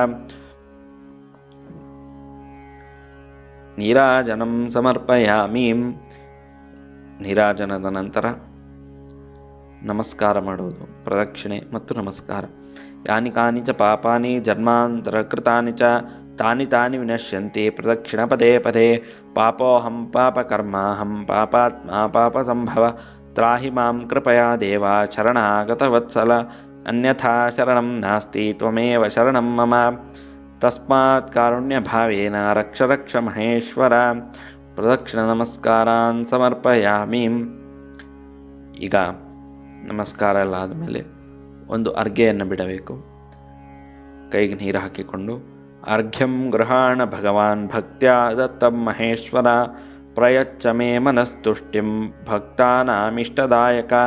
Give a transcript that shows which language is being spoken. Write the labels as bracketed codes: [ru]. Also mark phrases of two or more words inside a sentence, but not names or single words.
[sa] ನೀರಾಜನಂ ಸಮರ್ಪಯಾಮಿ. [kn] ನೀರಾಜನದ ನಂತರ ನಮಸ್ಕಾರ ಮಾಡುವುದು, ಪ್ರದಕ್ಷಿಣೆ ಮತ್ತು ನಮಸ್ಕಾರ. [sa] ಯಾನಿ ಕಾನಿ ಚ ಪಾಪಾನಿ ಜನ್ಮಾಂತರ ಕೃತಾನಿ ಚ ತಾನಿ ತಾನಿ ವಿನಶ್ಯಂತಿ ಪ್ರದಕ್ಷಿಣ ಪದೇ ಪದೇ. ಪಾಪೋಹಂ ಪಾಪಕರ್ಮಾಹಂ ಪಾಪಾತ್ಮ ಪಾಪ ಸಂಭವ ತ್ರಾಹಿ ಮಾಂ ಕೃಪಯಾ ದೇವ ಶರಣಾಗತ ವತ್ಸಲ ಅನ್ಯಥಾ ಶರಣಂ ನಾಸ್ತಿ ತ್ವಮೇವ ಶರಣಂ ಮಮ. ತಸ್ಮಾತ್ ಕಾರುಣ್ಯ ಭಾವೇನ ರಕ್ಷ ರಕ್ಷ ಮಹೇಶ್ವರ. ಪ್ರದಕ್ಷಿಣ ನಮಸ್ಕಾರಾನ್ ಸಮರ್ಪಯಾಮಿ. [kn] ಈಗ ನಮಸ್ಕಾರ ಎಲ್ಲ ಆದಮೇಲೆ ಒಂದು ಅರ್ಘ್ಯೆಯನ್ನು ಬಿಡಬೇಕು. ಕೈಗೆ ನೀರು ಹಾಕಿಕೊಂಡು [sa] ಅರ್ಘ್ಯಂ ಗೃಹಾಣ ಭಗವಾನ್ ಭಕ್ತ್ಯಾ ದತ್ತಂ ಮಹೇಶ್ವರ ಪ್ರಯಚ್ಛ ಮೇ ಮನಸ್ತುಷ್ಟಿಂ ಭಕ್ತಾನಾಮಿಷ್ಟದಾಯಕ.